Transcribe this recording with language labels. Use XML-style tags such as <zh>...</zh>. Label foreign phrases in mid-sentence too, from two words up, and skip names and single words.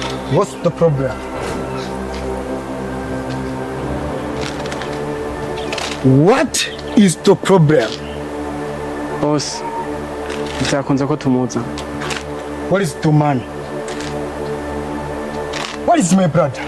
<en>What's the problem? What is the problem? Boss,</en> <rn>bitakunze ko tumuza.</rn> <en>What is the man? What is my brother?</en>